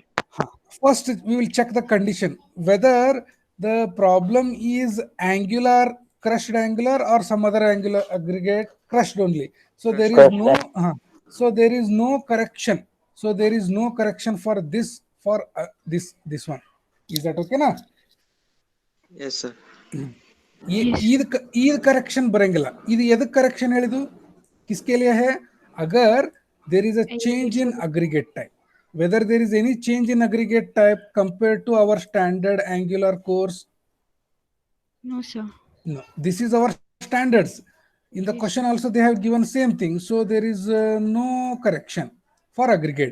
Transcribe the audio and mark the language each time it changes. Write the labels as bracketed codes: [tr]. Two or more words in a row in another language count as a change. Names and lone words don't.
[en] First, we will check the condition whether the problem is angular, crushed angular, or some other angular aggregate crushed only. So there is no. So there is no correction. So there is no correction for this for this one. Is that okay na? Yes, sir. ये ईद करेक्शन बरेंगिಲ್ಲ. [kn] ಇದು ಎದಕ್ಕೆ ಕರೆಕ್ಷನ್ ಹೇಳಿದು? [hi] किसके लिए है? [en] अगर there is a change in aggregate type, whether there is any change in aggregate type compared to our standard angular course. No, sir. No, this is our standards. In the question also they have given same thing, so there is no correction for aggregate.